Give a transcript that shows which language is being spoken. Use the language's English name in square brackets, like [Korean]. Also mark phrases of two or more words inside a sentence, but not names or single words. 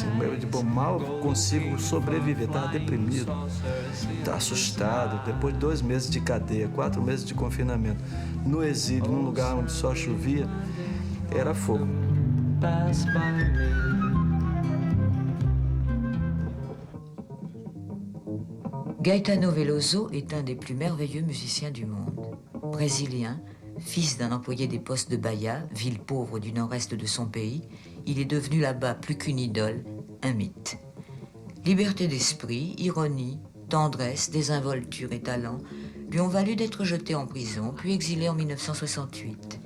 [Portuguese] Eu mal consigo sobreviver, estava deprimido, estava assustado. Depois de 2 meses de cadeia, 4 meses de confinamento, no exílio, num lugar onde só chovia, era fogo. [French] Gaetano Veloso est un des plus merveilleux musiciens du monde. Brésilien, fils d'un employé des postes de Bahia, ville pauvre du nord-est de son pays, il est devenu là-bas plus qu'une idole, un mythe. Liberté d'esprit, ironie, tendresse, désinvolture et talent lui ont valu d'être jeté en prison, puis exilé en 1968.